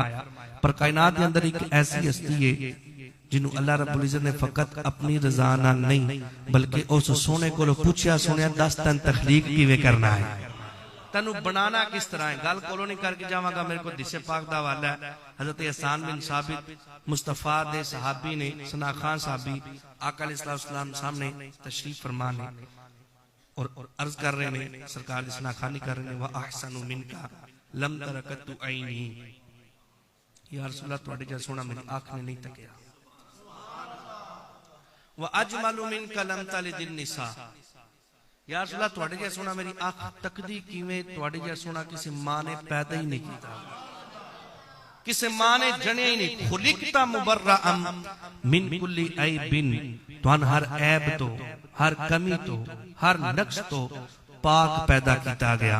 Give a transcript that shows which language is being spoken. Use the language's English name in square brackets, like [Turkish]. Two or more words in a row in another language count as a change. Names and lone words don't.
[Punjabi] پر کائنات کے اندر اک ایسی ہستی ہے جنہوں اللہ رب العزت نے فقط اپنی رضا نال نہیں بلکہ اس سوہنے کو پچھیا سوہنے 10 تن تخلیق کیویں کرنا ہے، تینوں بنانا کس طرح ہے. گل کولوں نہیں کر کے جاواں گا، میرے کو حدیث پاک دا حوالہ ہے۔ حضرت حسن بن ثابت مصطفیٰ دے صحابی نے ثنا خوان صحابی آقا علیہ السلام سامنے تشریف فرما نے اور عرض کر رہے نے سرکار دی ثنا خوانی کر رہے نے [Arabic] وأحسن منك لم ترقط عيني. [Punjabi] یا رسول اللہ تہاڈے جیہا سوہنا میری آنکھ نے نہیں تکیا. [Arabic] وأجمل منك لم تلد النساء. [Punjabi] یا رسول اللہ تہاڈے جیہا سوہنا میری آنکھ تکدی کیویں تہاڈے جیہا سوہنا کسی ماں نے پیدا ہی نہیں کیا، کسی ماں نے جنیا ہی نہیں. [Arabic] خلقت مبرأ من كل عيب, [Punjabi] تہاں ہر عیب توں ہر کمی توں ہر نقش توں پاک پیدا کیا گیا.